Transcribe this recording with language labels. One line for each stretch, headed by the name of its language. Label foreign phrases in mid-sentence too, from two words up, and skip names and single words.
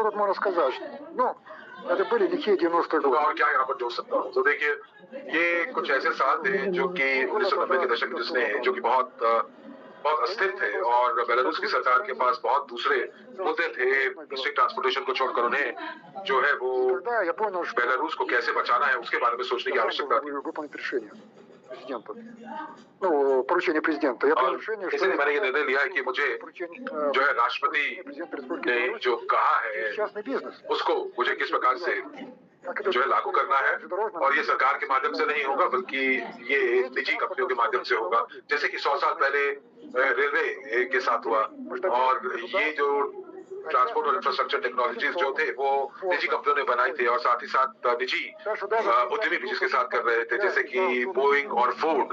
Hindi: और क्या यहाँ पर जोड़ सकता हूँ, तो देखिए ये कुछ ऐसे साल थे जो कि 1990 के दशक जिसने जो कि बहुत अस्थिर थे और बेलारूस की सरकार के पास बहुत दूसरे मुद्दे थे।
English: street transportation
Hindi: को छोड़कर उन्हें जो है वो बेलारूस को कैसे बचाना है उसके बारे में सोचने की आवश्यकता थी।
Russian: президента. Ну, поручение президента. Я принял решение, что
Hindi: इसलिए मैंने ये निर्णय लिया है कि मुझे जो है राष्ट्रपति ने जो कहा है
Russian: частный бизнес.
Hindi: उसको मुझे किस प्रकार से जो है लागू करना है, और ये सरकार के माध्यम से नहीं होगा बल्कि ये निजी कंपनियों के माध्यम से होगा, जैसे कि 100 साल पहले रेलवे के साथ हुआ। और ये जो ट्रांसपोर्ट और
English: infrastructure technologies
Hindi: जो थे वो निजी कंपनियों ने बनाई थी, और साथ ही साथ निजी उद्यमी भी जिसके साथ कर रहे थे, जैसे कि बोइंग और फोर्ड।